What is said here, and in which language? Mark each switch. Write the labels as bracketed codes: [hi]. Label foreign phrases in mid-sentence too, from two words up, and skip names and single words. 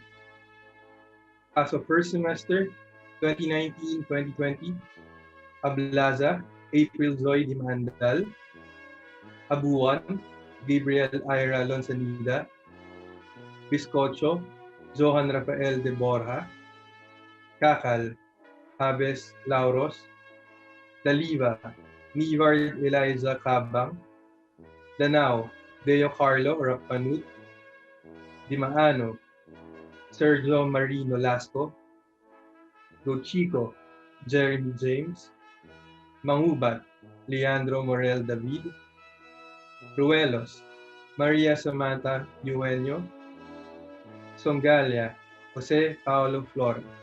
[en] As of first semester 2019-2020, Ablaza April Zoe Dimandal, Abuan Gabriel Ira Lonsanida, Biscocho Johan Rafael de Borja, Kakal Aves Lauros, Daliva Nivard Eliza Cabang, Danao, Deo Carlo Rapanut, Dimaano, Sergio Marino Lasco, Gochico, Jeremy James, Mangubat, Leandro Morel David, Ruelos, Maria Samantha Eugenio, Songalia, Jose Paulo Flora.